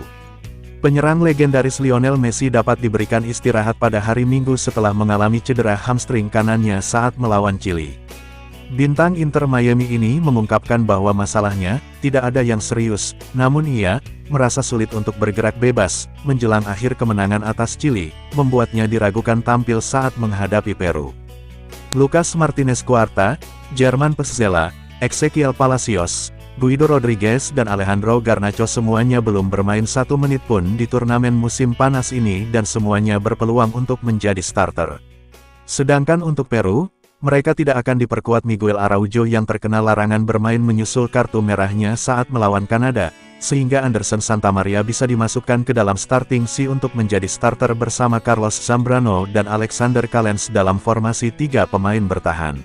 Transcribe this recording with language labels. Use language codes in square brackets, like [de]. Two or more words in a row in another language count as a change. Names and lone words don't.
[id] Penyerang legendaris Lionel Messi dapat diberikan istirahat pada hari Minggu setelah mengalami cedera hamstring kanannya saat melawan Chili. Bintang Inter Miami ini mengungkapkan bahwa masalahnya tidak ada yang serius, namun ia merasa sulit untuk bergerak bebas menjelang akhir kemenangan atas Chili, membuatnya diragukan tampil saat menghadapi Peru. Lucas Martinez Cuarta, German Petzela, Ezequiel Palacios, Guido Rodriguez dan Alejandro Garnacho semuanya belum bermain 1 menit pun di turnamen musim panas ini dan semuanya berpeluang untuk menjadi starter. Sedangkan untuk Peru, mereka tidak akan diperkuat Miguel Araujo yang terkena larangan bermain menyusul kartu merahnya saat melawan Kanada, sehingga Anderson Santamaria bisa dimasukkan ke dalam [en] starting C [id] untuk menjadi starter bersama Carlos Zambrano dan Alexander Callens dalam formasi 3 pemain bertahan.